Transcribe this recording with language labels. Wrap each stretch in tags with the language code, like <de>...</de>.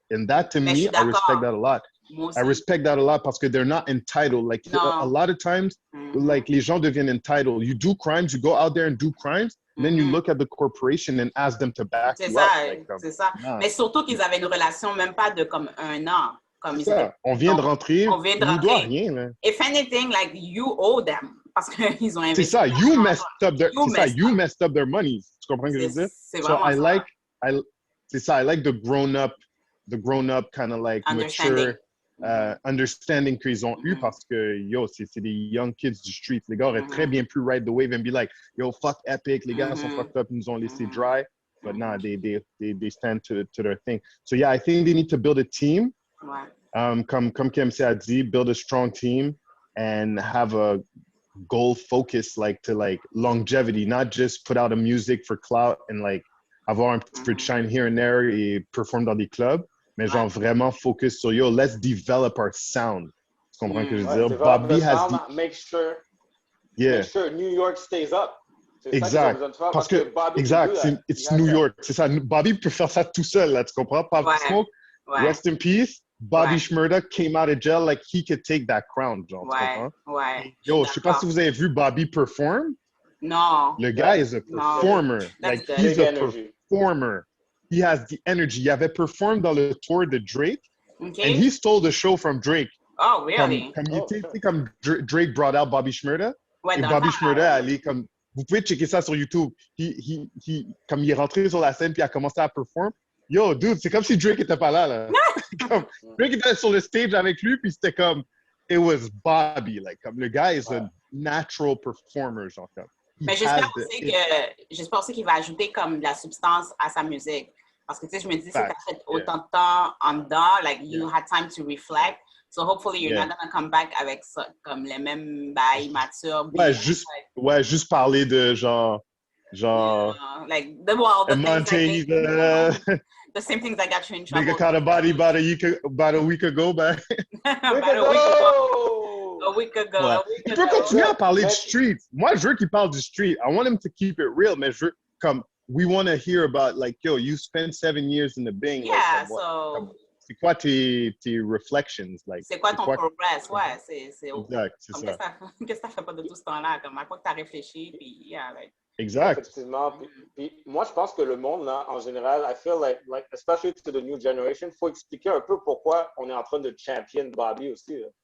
<en>And that, to me, I respect that a lot. I respect that a lot</en> <fr>parce que</fr> <en>they're not entitled. Like, a lot of times, like,</en> <fr>les gens deviennent</fr> <en>entitled. You do crimes, you go out there and do crimes, and then you look at the corporation and ask them to back you up.</en> <fr>C'est ça. Mais surtout qu'ils avaient une relation même pas de comme 1 an. Comme on vient de rentrer, on nous doit rien. Là.</fr> <en>If anything, like, you owe them.</en> <fr>parce qu'ils ont investi.</fr> <en>C'est ça, you messed up their money.</en> <fr>Tu comprends ce que je veux dire? C'est vraiment ça.</fr> <en>C'est ça, I like the grown up kind of like mature understanding</en> <fr>qu'ils ont eu parce que, yo, c'est des young kids du street. Les gars auraient très bien pu</fr> <en>ride the wave and be like, yo, fuck Epic,</en> <fr>les gars sont fucked up, ils nous ont laissé dry.</fr> <en>But nah, they stand to their thing. So yeah, I think they need to build a team.</en> <fr>Comme KMC a dit,</fr> <en>build a strong team and have a goal focus to longevity, not just put out a music for clout and like</en> <fr>avoir un petit peu de</fr> <en>shine here and there</en> <fr>et perform dans des clubs, mais genre vraiment</fr> <en>focus sur yo, let's develop our sound.</en> <fr>Tu comprends ce que je veux dire?</fr> <en>Bobby has make sure New York stays up.</en> <fr>Exact. Parce que it's New York. C'est ça. Bobby peut faire ça tout seul, là, tu comprends?</fr> <en>Pop Smoke, rest in peace. Bobby Shmurda came out of jail like he could take that crown,</en> <fr>genre, tu comprends? Yo, je sais pas si vous avez vu Bobby perform. Non.</fr> <en>Le gars is a performer. Like, he's a performer. He has the energy.</en> <fr>Il avait performed dans le tour de Drake.</fr> <en>And he stole the show from Drake. Oh, really?</en> <fr>Comme Drake</fr> <en>brought out</en> <fr>Bobby Shmurda. Et Bobby Shmurda allait comme... Vous pouvez checker ça sur YouTube. Comme il est rentré sur la scène puis il a commencé à perform.</fr> <en>Yo, dude,</en> <fr>c'est comme si Drake était pas là. Drake était sur le stage avec lui puis c'était comme...</fr> <en>It was Bobby. Like,</en> <fr>comme le gars</fr> <en>is a natural performer, genre comme.</en> <fr>Mais j'espère aussi qu'il va ajouter comme de la substance à sa musique. Parce que, tu sais, je me dis, si tu as fait autant de temps en dedans,</fr> <en>like, you had time to reflect. So, hopefully, you're not going to come back</en> <fr>avec ça, comme les mêmes bails matures. Juste parler de genre</fr> <en>like, the same things that got you in trouble. Nigga caught a body about a week ago, about a week ago.</en> <fr>Il peut continuer à parler du street. Moi, je veux qu'il parle du street.</fr> <en>I want him to keep it real,</en> <fr>mais je veux comme</fr> <en>we want to hear about like, yo, you spent 7 years in the Bing. Yeah, like, so</en> <fr>c'est quoi tes reflections?</fr> <en>Like,</en> <fr>c'est quoi ton progress? Ouais, c'est exact, c'est ça. Qu'est-ce que t'as fait pas de tout ce temps-là? Comme à quoi t'as réfléchi? Puis, yeah, like. Exact. Effectivement. Puis, moi, je pense que le monde, là, en général,</fr> <en>I feel like especially to the new generation,</en> <fr>il faut expliquer un peu pourquoi on est en train de champion Bobby aussi.</fr>